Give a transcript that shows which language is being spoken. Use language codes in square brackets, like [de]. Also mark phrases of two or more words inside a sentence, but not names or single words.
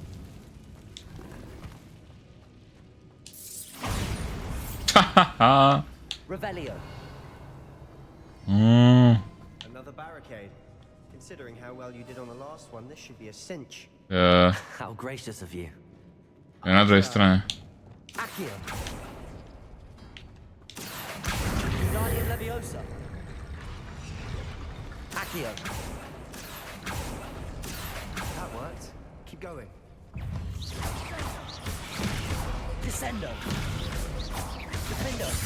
[en] Revelio. Another barricade. Considering how well you did on the last one, this should be a cinch. How gracious of you. [sk] Je na druhej strane. [en] Accio. Wingardium Leviosa. Accio. That worked. Keep going. Descendo. Defendo.